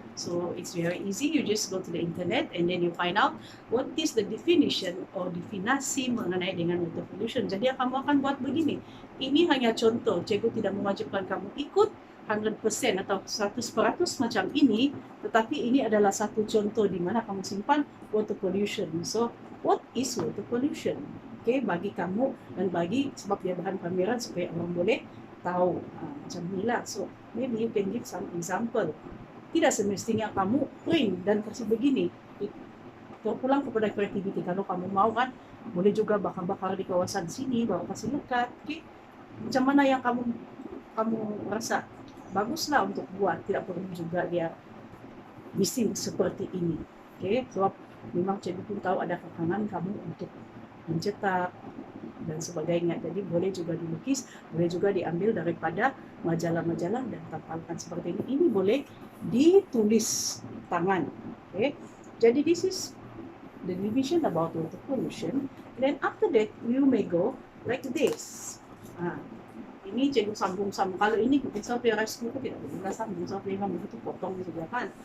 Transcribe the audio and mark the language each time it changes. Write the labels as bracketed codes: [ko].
[en] So it's very easy, you just go to the internet and then you find out what is the definition or [ms] definasi mengenai dengan [en] water pollution. [ms] Jadi kamu akan buat begini. Ini hanya contoh, cikgu tidak mewajibkan kamu ikut 100% atau 100% macam ini, tetapi ini adalah satu contoh di mana kamu simpan water pollution. [en] So what is water pollution? Okay, [ms] bagi kamu dan bagi sebab dia bahan pameran supaya orang boleh tahu macam inilah. [en] So maybe you can give some example. [ms] Tidak semestinya kamu print dan kasih begini. Terpulang kepada kreativiti. Kalau kamu mau kan, boleh juga bakar-bakar di kawasan sini, bawa kasih lekat. Okay? Macam mana yang kamu rasa baguslah untuk buat. Tidak perlu juga dia mesti seperti ini. Okay? Sebab memang cikgu pun tahu ada kekangan kamu untuk mencetak dan sebagainya. Jadi boleh juga dilukis, boleh juga diambil daripada majalah-majalah dan tampalkan seperti ini. Ini boleh ditulis tangan. Okay? Jadi [en] this is the division about water pollution. Then after that, you may go like this. [ms] Ini cikgu sambung-sambung. Kalau ini misal PRS itu tidak boleh sambung, misal kamu itu potong juga kan.